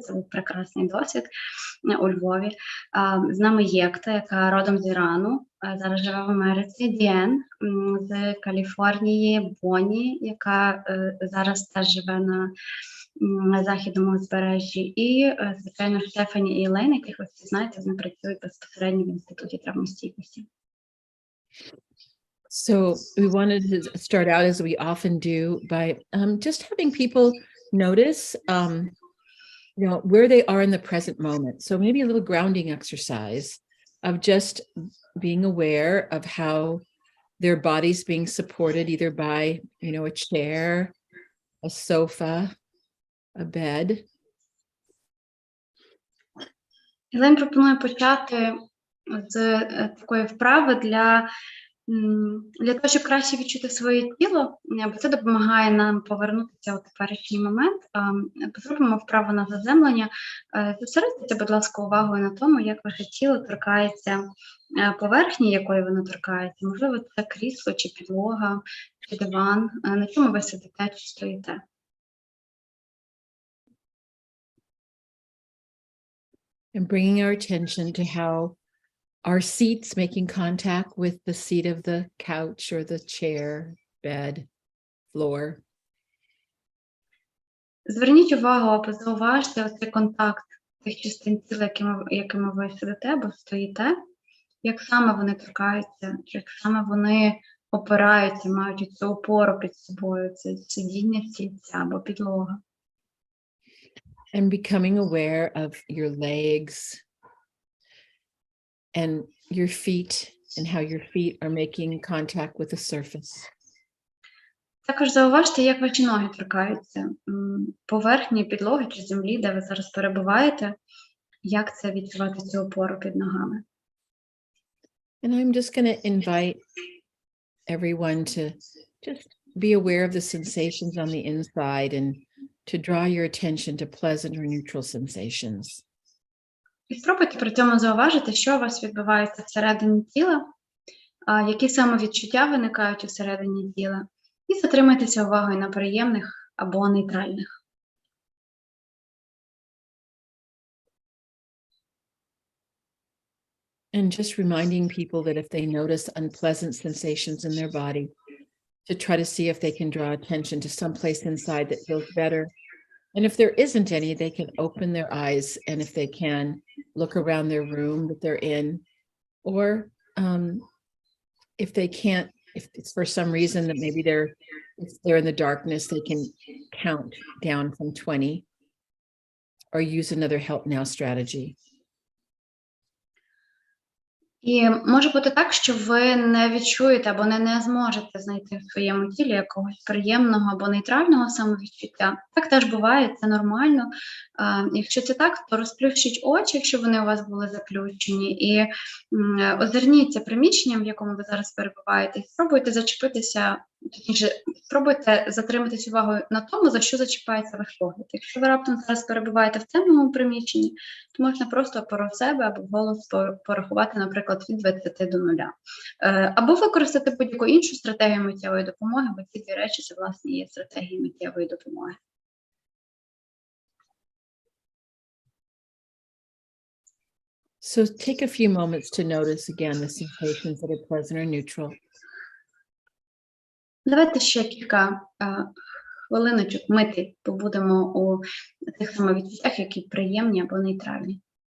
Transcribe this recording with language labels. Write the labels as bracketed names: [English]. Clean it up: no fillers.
[Ukrainian] Це був прекрасний досвід у Львові. З нами Єкта, яка родом з Ірану, зараз живе в Америці, Діен з Каліфорнії, Бонні, яка зараз теж живе на західному узбережжі, і, звичайно, Стефані і Елейн, яких ви всі знаєте, вони працюють безпосередньо в Інституті травмостійкості. [English] So we wanted to start out, as we often do, by just having people notice, you know, where they are in the present moment. So maybe a little grounding exercise of just being aware of how their body's being supported, either by, you know, a chair, a sofa, a bed. [Ukrainian] Елейн пропонує почати з такої вправи для того, щоб краще відчути своє тіло, бо це допомагає нам повернутися у теперішній момент. Зробимо вправу на заземлення. Зосередьтеся, будь ласка, увагою на тому, як ваше тіло торкається поверхні, якої воно торкається. Можливо, це крісло, чи підлога, чи диван, на чому ви сидите, чи стоїте. [English] And bringing our attention to how our seats making contact with the seat of the couch or the chair, bed, floor. [Ukrainian] Зверніть увагу або зауважте оцей контакт тих частин тіла, якими ви сидите або стоїте, як саме вони торкаються, як саме вони опираються, мають цю опору під собою, це сидіння стільця або підлога. [English] And becoming aware of your legs and your feet and how your feet are making contact with the surface. [Ukrainian] Також зауважте, як ваші ноги торкаються поверхні, підлоги чи землі, де ви зараз перебуваєте, як це відчувати цю опору під ногами. [English] And I'm just going to invite everyone to just be aware of the sensations on the inside and to draw your attention to pleasant or neutral sensations. [Ukrainian] І спробуйте при цьому зауважити, що у вас відбувається всередині тіла, які саме відчуття виникають усередині тіла, і затримайтеся увагою на приємних або нейтральних. [English] And just reminding people that if they notice unpleasant sensations in their body, to try to see if they can draw attention to some place inside that feels better. And if there isn't any, they can open their eyes, and if they can, look around their room that they're in. Or if they can't, if it's for some reason that maybe if they're in the darkness, they can count down from 20 or use another help now strategy. [Ukrainian] І може бути так, що ви не відчуєте або не зможете знайти в своєму тілі якогось приємного або нейтрального самовідчуття. Так теж буває, це нормально. Якщо це так, то розплющіть очі, якщо вони у вас були заплющені, і озирніться приміщенням, в якому ви зараз перебуваєте, і спробуйте зачепитися, точніше, спробуйте затриматись увагою на тому, за що зачіпається ваш погляд. Якщо ви раптом зараз перебуваєте в темному приміщенні, то можна просто про себе або вголос порахувати, наприклад, від 20 до 0. Або використати будь-яку іншу стратегію миттєвої допомоги, бо ці дві речі, це, власне, є стратегії миттєвої допомоги. [English] So take a few moments to notice again the sensations that are pleasant or neutral. [Ukrainian] Давайте ще кілька хвилиночок мити побудемо у тих самовідчуттях, які приємні або нейтральні.